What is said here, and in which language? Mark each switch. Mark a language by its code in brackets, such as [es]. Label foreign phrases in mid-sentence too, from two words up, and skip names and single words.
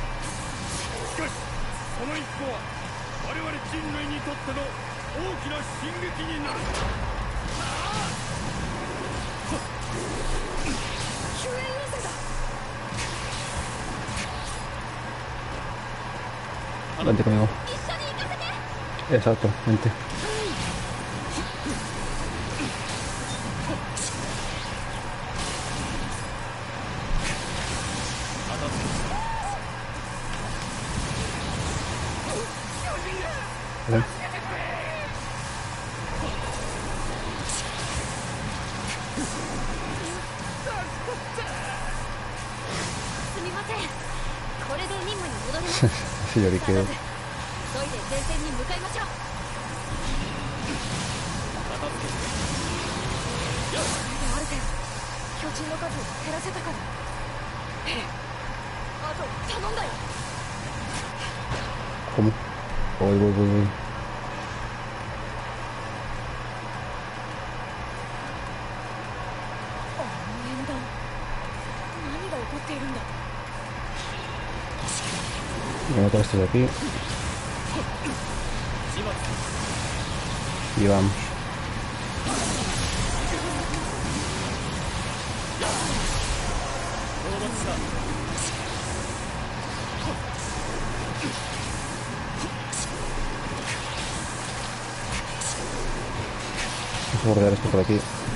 [ja] しかしその一歩は我々人類にとっての大きな進撃になる。救援要請だ。 [es] Vente conmigo. [ja] 一緒に行かせて。 [es] Exacto, vente. Vale. [ja] すみません。これで任務に戻れます。 [es] Sí, yo vi que... [ja] 急いで前線に向かいましょう。これである程度巨人の数を減らせたから。ええ、あと頼んだよ。 [es] ¿Cómo? Voy. [ja] あの演弾、何が起こっているんだ。 [es] Voy a matar a estos de aquí. Y vamos. Vamos a bordear esto por aquí.